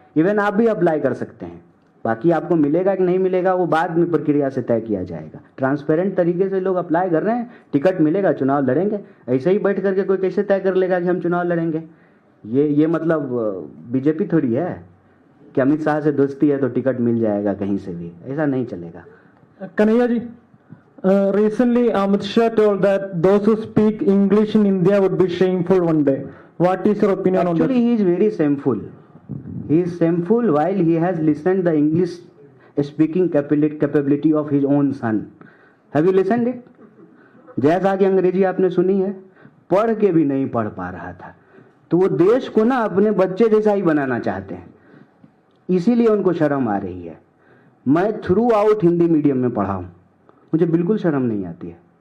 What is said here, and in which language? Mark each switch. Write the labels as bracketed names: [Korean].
[Hindi] Even आप भी apply कर सकते हैं। बाकी आपको मिलेगा कि नहीं मिलेगा वो बाद में प्रक्रिया से तय किया जाएगा। ट्रांसपेरेंट तरीके से लोग अप्लाई कर रहे हैं, टिकट मिलेगा, चुनाव लड़ेंगे। ऐसे ही बैठ करके कोई कैसे तय कर लेगा कि हम चुनाव लड़ेंगे। ये मतलब बीजेपी थोड़ी है कि अमित शाह से दोस्ती है तो टिकट मिल जाएगा कहीं से भी, ऐसा नहीं चलेगा। [English] Kanhaiya ji, recently Amit Shah told that those who speak English in India would be shameful one day. What is your opinion on that? Actually, he is very shameful. He is shameful while he has listened the English speaking capability of his own son. Have you listened it? [Hindi] जैसा कि अंग्रेजी आपने सुनी है, पढ़ के भी नहीं पढ़ पा रहा था। तो वो देश को ना अपने बच्चे जैसा ही बनाना चाहते हैं, इसीलिए उनको शर्म आ रही है। मैं थ्रू आउट हिंदी मीडियम में पढ़ा हूं, मुझे बिल्कुल शर्म नहीं आती है।